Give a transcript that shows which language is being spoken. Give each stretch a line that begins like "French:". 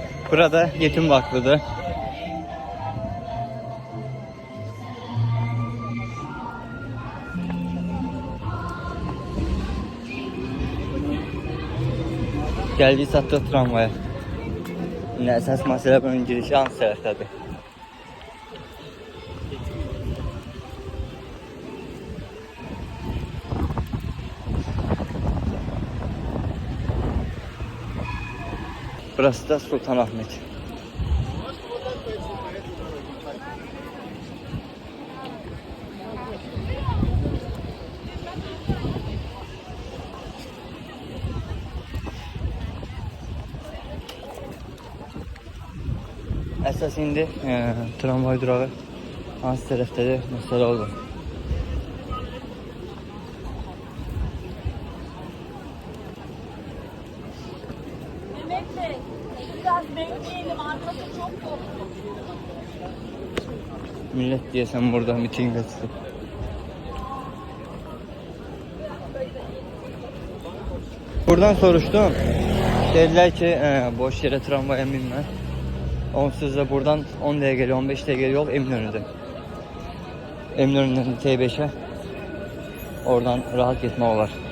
Turkish: Burada yetim vakfıdır. Geldik sattık tramvaya.
Azerbaijani: Yine əsas məsələ bunun girişi hansı tərəfdədir?
Turkish: Burası da Sultanahmet.
Azerbaijani: Əsas indi tramvay durağı hansı tərəfdədir məsələ olur.
Turkish: Mehmet Bey, biraz bekleyelim. Arkası çok dolu.
Azerbaijani: Millet deyəsən burada mitinqə çıxıb. Buradan soruşdum. Dedilər ki, boş yerə tramvaya minmə. Onsuz da buradan 10 dəqiqəli, 15 dəqiqəli yol Eminönü'dür. Eminönü'dən T5'e oradan rahat getmək olar.